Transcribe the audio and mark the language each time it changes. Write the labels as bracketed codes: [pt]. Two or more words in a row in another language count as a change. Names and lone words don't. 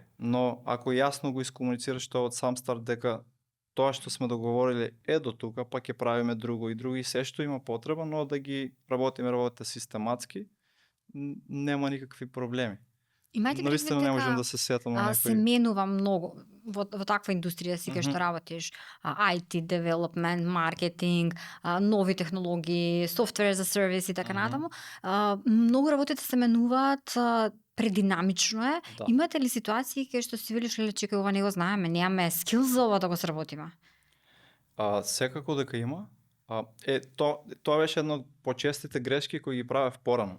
[mk] Но ако јасно го искомуницираш тоа од сам старт дека тоа што сме договорили е до тука, па ќе правиме друго и се што има потреба, но да ги работите систематски, нема никакви проблеми. Навистина не можам да се сетам на некој. Се менува многу во таква индустрија си кај што работиш, [en] IT development, [mk] маркетинг, нови технологии, [en] software as a service и така натаму. [mk] Многу работите се менуваат, прединамично е. Да. Имате ли ситуации кај што си велиш леле чекај ова не го знаеме, немаме скил за ова да го сработиме? Секако дека има. Тоа беше една од почестите грешки кои ги правев порано.